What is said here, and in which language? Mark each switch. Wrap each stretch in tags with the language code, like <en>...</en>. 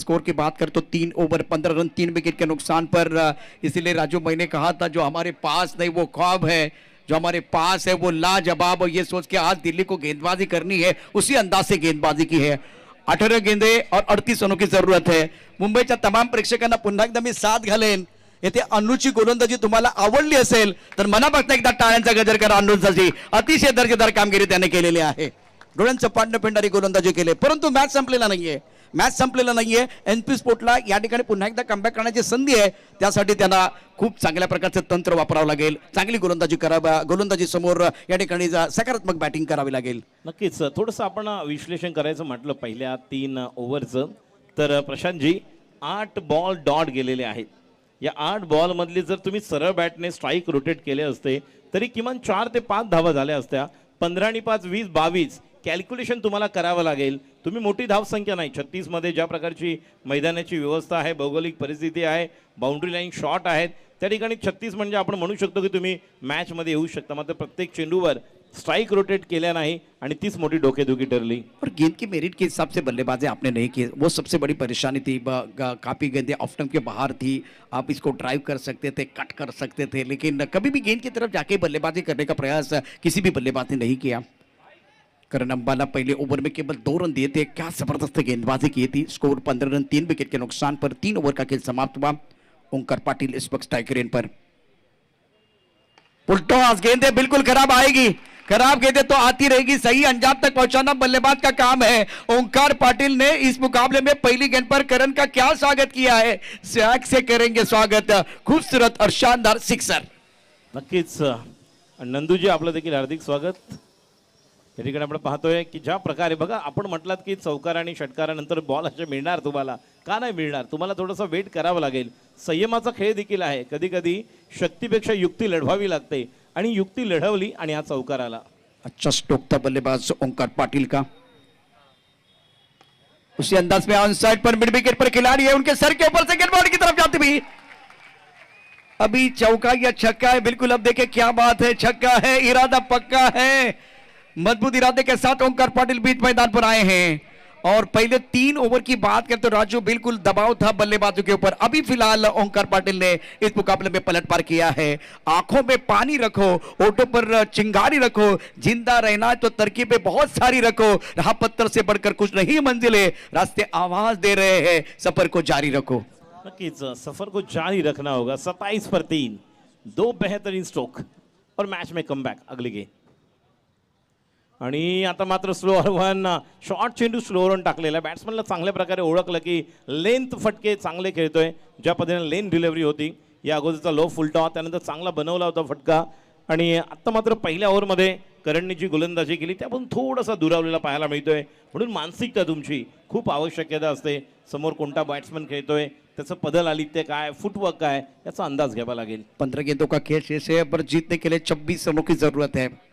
<hi>Score की बात करें तो 3 ओवर 15 रन 3 विकेट के नुकसान पर. इसीलिए राजू मैंने कहा था जो हमारे पास नहीं वो ख्वाब है, जो हमारे पास है वो लाजवाब. और ये सोच के आज दिल्ली को गेंदबाजी करनी है, उसी अंदाज से गेंदबाजी की है. 18 गेंदे और 38 रनों की जरूरत है.</hi> <mr>मुंबईच्या तमाम प्रेक्षकांना पुन्हा एकदा मी साथ घालेन. येथे अन्नूची गोलंदाजी तुम्हाला आवडली असेल तर मनापासून एकदा टाळ्यांचा गजर करा अन्नूसाठी. अतिशय दर्जेदार कामगिरी त्याने केलेली आहे. डोळ्यांचं पाडणं फेडणारी गोलंदाजी केले, परंतु मॅच संपलेला नाहीये. मॅच संपलेला नाहीये. एनपी स्पोर्टला या ठिकाणी पुन्हा एकदा कमबॅक करण्याची संधी आहे. त्यासाठी त्यांना खूप चांगल्या प्रकारचं तंत्र वापरावं लागेल. चांगली गोलंदाजी करावा, गोलंदाजी समोर या ठिकाणी सकारात्मक बॅटिंग करावी लागेल. नक्कीच थोडंसं आपण विश्लेषण करायचं म्हटलं पहिल्या 3 ओव्हरचं, तर प्रशांतजी 8 बॉल डॉट गेलेले आहेत. या 8 बॉलमधले जर तुम्ही सरळ बॅटने स्ट्राईक रोटेट केले असते तरी किमान 4 ते 5 धावा झाल्या असत्या. 15 आणि 5 20 22 कॅल्क्युलेशन तुम्हाला करावं लागेल. तुम्ही मोठी धावसंख्या नाही, 36 मध्ये ज्या प्रकारची मैदानाची व्यवस्था आहे, भौगोलिक परिस्थिती आहे, बाउंड्री लाईन शॉट आहेत, त्या ठिकाणी 36 म्हणजे आपण म्हणू शकतो की तुम्ही मॅचमध्ये येऊ शकता. मात्र प्रत्येक चेंडूवर स्ट्राइक रोटेट केल्या नाही आणि तीच मोठी डोकेदुखी ठरली.</mr> <hi>और गेंद की मेरिट के हिसाब से बल्लेबाजी आपने नहीं की, वो सबसे बड़ी परेशानी थी. काफ़ी गेंदें ऑफ स्टंप के बाहर थी. आप इसको ड्राइव कर सकते थे, कट कर सकते थे, लेकिन कभी भी गेंद की तरफ जाके बल्लेबाजी करने का प्रयास किसी भी बल्लेबाज ने नहीं किया. करण अंबाला पहले ओवर में केवल 2 रन दिए थे. क्या जबरदस्त गेंदबाजी की थी. स्कोर 15 रन 3 विकेट के नुकसान पर 3 ओवर का खेल समाप्त हुआ. ओंकार पाटिल इस वक्त स्ट्राइक रेन पर. फुलटॉस गेंदें बिल्कुल खराब आएगी, खराब गेंदें तो आती रहेगी. सही अंजाम तक पहुंचाना बल्लेबाज का काम है. ओंकार पाटिल ने इस मुकाबले में पहली गेंद पर करण का क्या स्वागत किया है. स्वैग से करेंगे स्वागत. खूबसूरत और शानदार सिक्सर.</hi> <mr>नक्कीच नंदूजी आपलं देखील हार्दिक स्वागत. या ठिकाणी आपण पाहतोय की ज्या प्रकारे बघा, आपण म्हटलात की चौकार आणि षटकारानंतर बॉल असे मिळणार तुम्हाला, का नाही मिळणार, तुम्हाला थोडंसं वेट करावं लागेल. संयमाचा खेळ देखील आहे. कधी कधी शक्तीपेक्षा युक्ती लढवावी लागते आणि युक्ती लढवली आणि हा चौकार आला.</mr> <hi>अच्छा स्ट्रोक था बल्लेबाज ओंकार पाटिल का. उसी अंदाज में ऑन साइड पर मिड विकेट पर खिलाड़ी है, उनके सर के ऊपर से गेंद बॉल की तरफ जाती हुई. अभी चौका या छक्का है. बिल्कुल अब देखें क्या बात है, छक्का है, इरादा पक्का है. मजबूत इरादे के साथ ओंकार पाटिल बीच मैदान पर आए हैं. और पहले 3 ओवर की बात करें तो राजू बिल्कुल दबाव था बल्लेबाजों के ऊपर. अभी फिलहाल ओंकार पाटिल ने इस मुकाबले में पलटवार किया है. आंखों में पानी रखो, ओठों पर चिंगारी रखो. जिंदा रहना है तो तरकीबें बहुत सारी रखो. राह पत्थर से बढ़कर कुछ नहीं मंजिलें, रास्ते आवाज दे रहे हैं, सफर को जारी रखो.</hi> <mr>नक्कीच</mr> <hi>सफर को जारी रखना होगा. 27 पर 3, 2 बेहतरीन स्ट्रोक और मैच में कमबॅक अगली गेंद.</hi> <mr>आणि आता मात्र स्लोअर 1 शॉर्ट चेंडू स्लोअर टाकलेला. बॅट्समनला चांगल्या प्रकारे ओळखलं की लेंथ फटके चांगले खेळतोय. ज्या पद्धतीने लेन डिलिव्हरी होती या अगोदरचा लो फुलटॉस, त्यानंतर चांगला बनवला होता फटका. आणि आता मात्र पहिल्या ओव्हरमध्ये करणने जी गोलंदाजी केली त्यापासून थोडासा दुरावलेला पाहायला मिळतोय. म्हणून मानसिकता तुमची खूप आवश्यकता असते. समोर कोणता बॅट्समन खेळतोय, त्याचं पदलालित्य काय, फुटवर्क काय, याचा अंदाज घ्यावा लागेल.</mr> <hi>15 गेंदों का खेल शेष है, पर जीतने के लिए 26 रनों की जरूरत है.</hi>